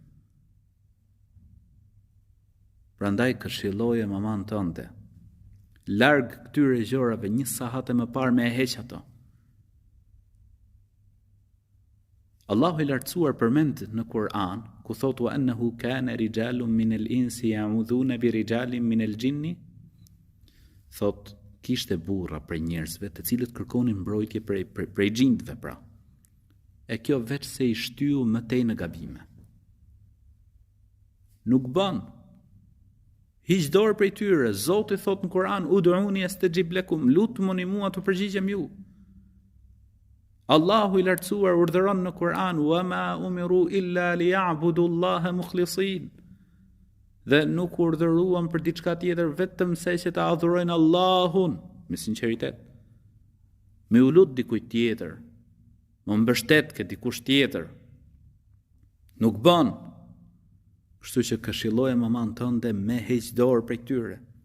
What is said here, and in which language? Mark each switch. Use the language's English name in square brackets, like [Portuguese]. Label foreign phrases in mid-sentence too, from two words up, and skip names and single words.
[Albanian] Prandaj këshilloje maman tënde, larg këtyre gjërave një sahate më parë me e heq ato. Allahu i lartësuar përmend në Kur'an, ku thotë [Arabic] وأنه كان رجال من الإنس يعوذون برجال من الجن, [Albanian] thotë kishte burra prej njerëzve të cilët kërkonin mbrojtje prej xhindve pra. E kjo veç se i shtyu më tej në gabime. Nuk bën. Hiq dorë prej tyre. Zoti thot në Kur'an, [Arabic] ادعوني أستجب لكم, [Albanian] lutuni mua të përgjigjem ju. Allahu i lartësuar urdhëron në Kur'an, [Arabic] وما أمروا إلا ليعبدوا الله مخلصين. [Albanian] Dhe nuk urdhëruan për diçka tjetër vetëm se që ta adhurojnë Allahun me sinqeritet. Me u lut dikujt tjetër, më mbështet ke dikush tjetër. Nuk bën. Kështu që këshilloje maman tënde me heq dorë prej tyre.